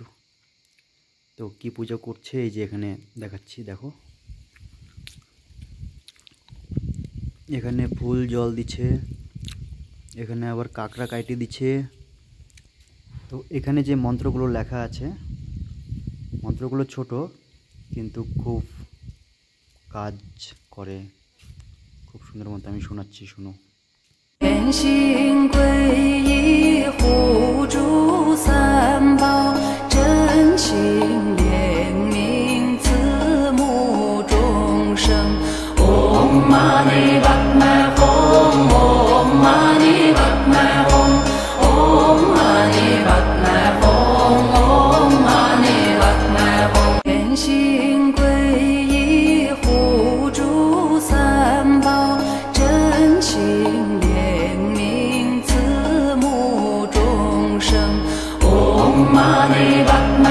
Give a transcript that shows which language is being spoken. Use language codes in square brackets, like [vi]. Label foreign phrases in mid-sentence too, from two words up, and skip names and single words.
[bn] তো কি পুজো করছে এই যে এখানে দেখাচ্ছি, দেখো এখানে ফুল জল দিচ্ছে, এখানে আবার কাঁকড়া কাইটে দিচ্ছে। তো এখানে যে মন্ত্রগুলো লেখা আছে, মন্ত্রগুলো ছোট কিন্তু খুব কাজ করে, খুব সুন্দর মতো আমি শোনাচ্ছি, শোনো। [zh] 愿行皈依护诸三宝，真情怜悯慈母众生。 [sa] Om Mani Padme Hum, Om Mani Padme Hum, Om Mani Padme Hum, Om Mani Padme Hum。 [zh] 愿行皈依护诸三宝，真情怜悯慈母众生。 [sa] Om Mani Padme